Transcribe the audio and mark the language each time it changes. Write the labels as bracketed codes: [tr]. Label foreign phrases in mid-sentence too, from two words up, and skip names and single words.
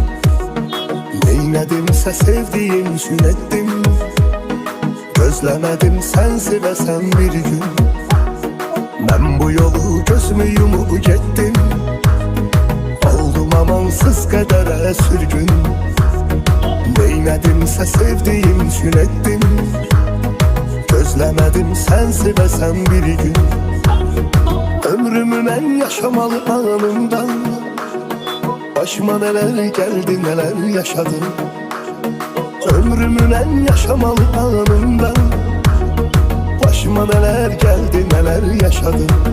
[az] Neynədimsə sevdiyim üçün etdim, gözləmədim sən sevəsən bir gün. Mən bu yolu gözümü yumup getdim, oldum amansız qədərə sürgün. Neynədimsə sevdiyim üçün etdim, gözləmədim sən sevəsən bir gün. [tr] Ömrümün en yaşamalı anından başıma neler geldi neler yaşadım. Ömrümün en yaşamalı anından başıma neler geldi neler yaşadım.